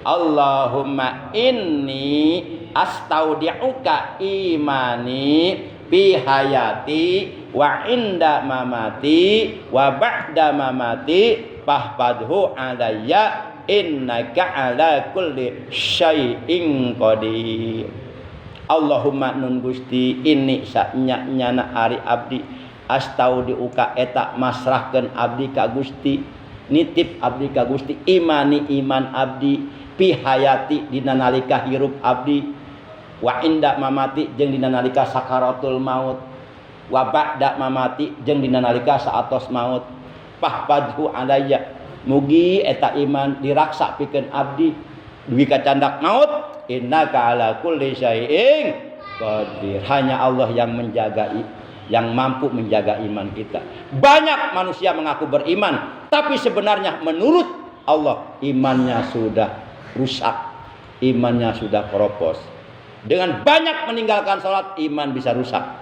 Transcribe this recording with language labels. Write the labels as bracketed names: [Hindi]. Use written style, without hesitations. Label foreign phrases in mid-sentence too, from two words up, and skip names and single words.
[Arabic] اللهم إني أستودعك إيماني في حياتي وعند مماتي وبعد مماتي فاحفظه علي إنك على كل شيء قدير. [Sundanese] Allahumma nun Gusti ini saknya nyana ari abdi astaudiuka eta masrahkeun abdi ka Gusti, nitip abdi ka Gusti imani iman abdi [Arabic] في حياتي [Sundanese] dina nalika hirup abdi [Arabic] وعند مماتي [Sundanese] jeung dina nalika sakaratul maut [Arabic] وبعد مماتي [Sundanese] jeung dina nalika saatos maut. [Arabic] فاحفظه علي, [Sundanese] mugi eta iman diraksa pikeun abdi duwi ka candak maut. [Arabic] إنك على كل شيء قدير. [Indonesian] Hanya Allah yang menjaga, yang mampu menjaga iman kita. Banyak manusia mengaku beriman, tapi sebenarnya menurut Allah imannya sudah rusak, imannya sudah keropos. Dengan banyak meninggalkan sholat, iman bisa rusak.